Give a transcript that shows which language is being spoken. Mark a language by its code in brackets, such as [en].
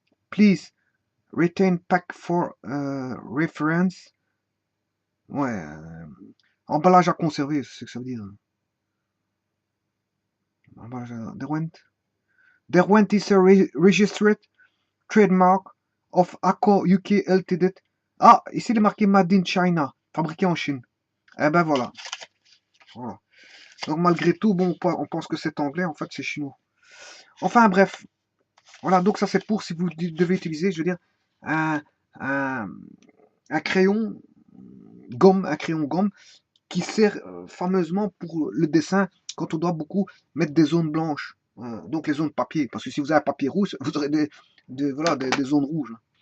[en] Please retain pack for reference. [fr] Ouais. Emballage à conserver, c'est ce que ça veut dire. Emballage à... [en] Derwent is a registered trademark of ACO UK Ltd. [fr] Ah, ici il est marqué [en] Made in China, [fr] fabriqué en Chine. Eh ben voilà. Voilà. Donc malgré tout, bon, on pense que c'est anglais, en fait c'est chinois. Enfin bref, voilà, donc ça c'est pour si vous devez utiliser, je veux dire, un, un, un crayon un crayon gomme qui sert fameusement pour le dessin quand on doit beaucoup mettre des zones blanches, donc les zones papier, parce que si vous avez un papier rouge, vous aurez voilà, des zones rouges.